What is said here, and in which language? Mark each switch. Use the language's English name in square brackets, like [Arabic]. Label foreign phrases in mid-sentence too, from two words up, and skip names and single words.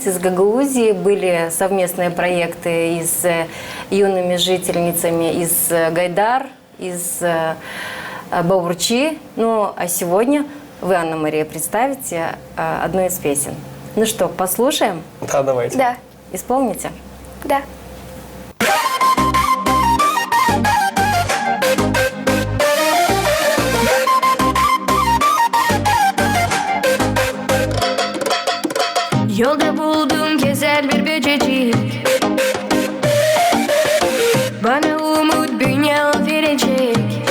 [Russian] Из Гагаузии были совместные проекты и с юными жительницами из Гайдар, из Баурчи. Ну, а сегодня вы, Анна Мария, представите одну из песен. Ну что, послушаем? Да, давайте. Да. Исполните? Да. [Gagauz] Yolda buldum güzel bir böcecik, bana umut dünya verecek.